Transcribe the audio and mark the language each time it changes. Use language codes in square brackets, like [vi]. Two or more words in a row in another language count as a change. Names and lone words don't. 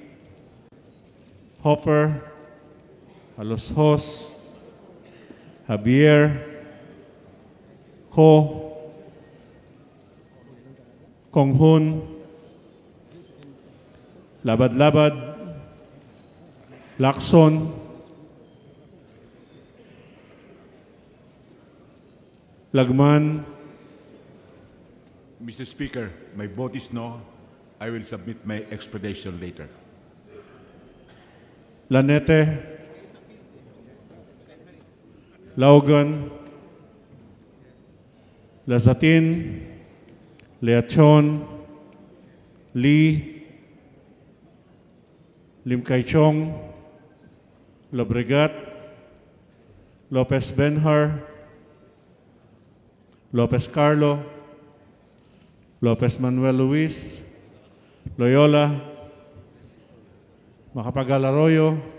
[en] Hopper, Alojos, Javier, Ho, Konghun, Labad-Labad, Lacson, Lagman. Mr. Speaker, my vote is no. I will submit my explanation later. Lanete, Laugan, Lazatin, Leachon, Lee, Lim Kai Chong, Lobregat, Lopez Benhar, Lopez Carlo, Lopez Manuel Luis, Loyola, Macapagal Arroyo,